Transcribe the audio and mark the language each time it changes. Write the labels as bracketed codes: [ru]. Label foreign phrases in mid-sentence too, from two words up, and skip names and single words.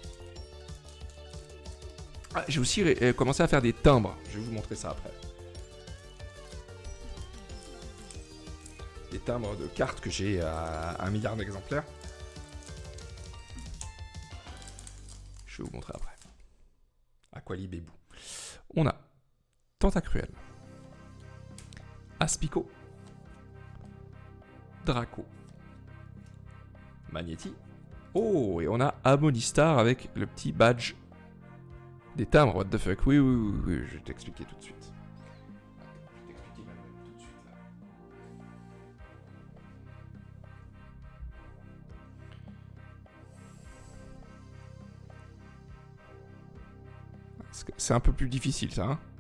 [fr] Ah, j'ai aussi commencé à faire des timbres. Je vais vous montrer ça après. Des timbres de cartes que j'ai à 1 milliard d'exemplaires. Je vais vous montrer après. Aquali Bébou. On a Tentacruel. Aspico. Draco. Magnéti. Oh, et on a Amonistar avec le petit badge des timbres. [en] What the fuck. [fr] Oui, je vais t'expliquer tout de suite. C'est un peu plus difficile ça, hein.